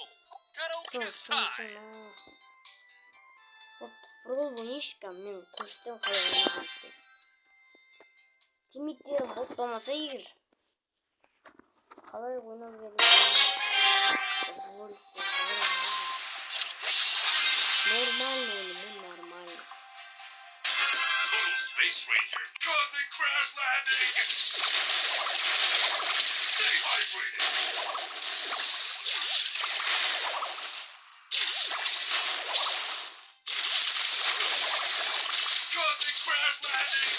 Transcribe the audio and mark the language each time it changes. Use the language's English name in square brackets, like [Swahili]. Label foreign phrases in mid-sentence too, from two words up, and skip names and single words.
[Russian] Вот, пробовал [Kazakh] ойнайыншы, мен көштен қалай ойнайын. Тиммейттері болмаса егер. Қалай ойнау керек. Нормально. [English] Total Space Ranger, Cosmic Crash Landing! Stay hydrated! Cosmic Crash Landing!